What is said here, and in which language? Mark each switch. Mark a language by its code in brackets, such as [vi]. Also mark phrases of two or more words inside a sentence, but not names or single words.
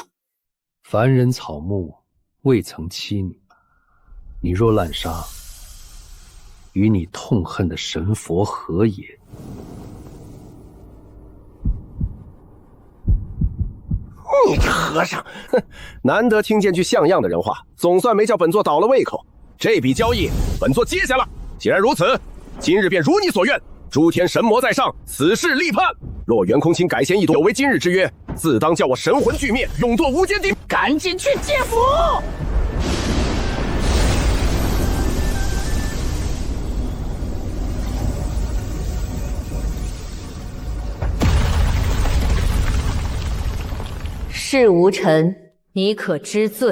[zh] 凡人草木未曾欺你，你若濫殺，與你痛恨的神佛何也？你這和尚，難得聽見句像樣的人話，總算沒叫本座倒了胃口。這筆交易，本座接下了。既然如此，今日便如你所願，諸天神魔在上，此事立判。若袁空清改弦易跎，有違今日之約，自當叫我神魂俱滅，永堕无间地。趕緊去借符！世无尘，你可知罪？